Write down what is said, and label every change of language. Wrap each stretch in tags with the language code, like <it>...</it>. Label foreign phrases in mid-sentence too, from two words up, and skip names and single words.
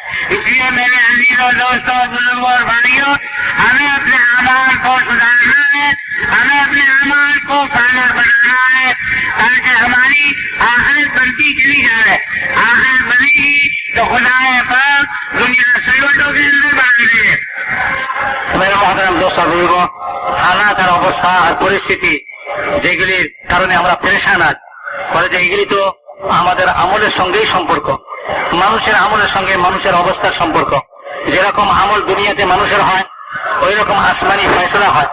<ur>اس لیے میرے عزیزوں, دوستوں, بزرگوں اور بھائیوں, ہمیں اپنے اعمال کو سدھارنا ہے, ہمیں اپنے اعمال کو صالح بنانا ہے, تاکہ ہماری آخرت بنتی چلی جائے. آخرت بنے گی تو خدا پاک دنیا سروٹوں کے اندر بنا دے. میرے محترم دوست بزرگ,</ur> <bn>হালাত আর অবস্থা আর পরিস্থিতি যেগুলির কারণে আমরা পেরেশান আছি, বলে যে এগুলি তো আমাদের আমলের সঙ্গেই সম্পর্ক, মানুষের আমলের সঙ্গে মানুষের অবস্থার সম্পর্ক। যেরকম আমল দুনিয়াতে মানুষের হয়, ওই রকম আসমানি ফয়সলা হয়।</bn>